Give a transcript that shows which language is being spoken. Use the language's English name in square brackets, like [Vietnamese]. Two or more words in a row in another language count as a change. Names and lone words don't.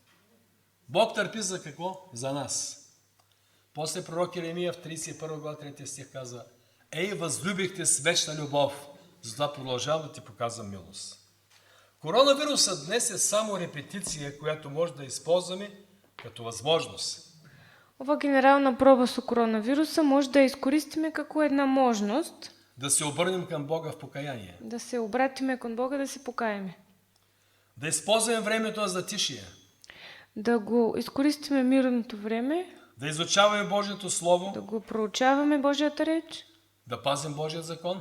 [Bulgarian] Бог търпи за какво? За нас. После пророк Еремия в 31 глава 3 стих казва: Ей, възлюбихте с вечна любов, затова продължавам да ти показвам милост. Коронавирусът днес е само репетиция, която може да използваме като възможност. [Macedonian] Ова генерална проба со коронавируса може да ја искористиме како една можност [Bulgarian] Да се обърнем към Бога в покаяние. [Macedonian] да се обратиме кон Бога, да се покаеме. [Bulgarian] Да използваме времето на затишие. [Macedonian] Да го искористиме мирното време, [Bulgarian] Да изучаваме Божието Слово. [Macedonian] да го проучаваме Божјата реч, [Bulgarian] Да пазим Божият закон.